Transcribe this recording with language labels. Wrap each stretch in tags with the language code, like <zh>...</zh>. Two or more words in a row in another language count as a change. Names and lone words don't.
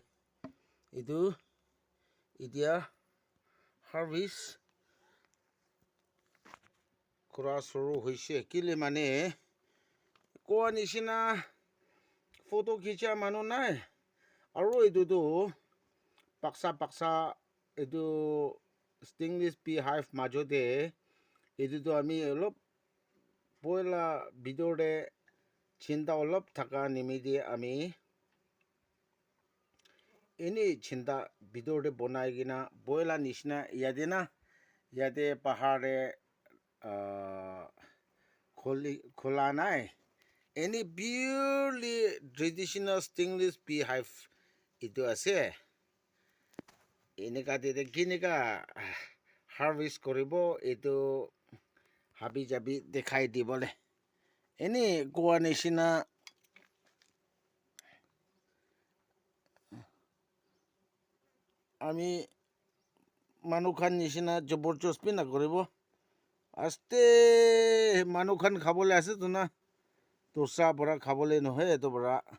<nag>Itu itia harvest kura suru hoise kile mane koa nishina photo khicha manu nai aro itu to paksa itu</nag> <en>stingless beehive</en> <nag>majote itu to ami olop poila bidor de chinta olop thaka nimidi ami ini chinta bidor de bonai gina poila nishna yade na yade pahar de khola nai any</nag> <en>purely traditional stingless beehive</en> <nag>itu ase eneka de kinika harvest koribo itu habi jabi dekhai dibole eni goa nishina ami manukhan nishina joborjosti na koribo aste manukhan khabole ase to na tosa bora khabole nohe to bora</nag>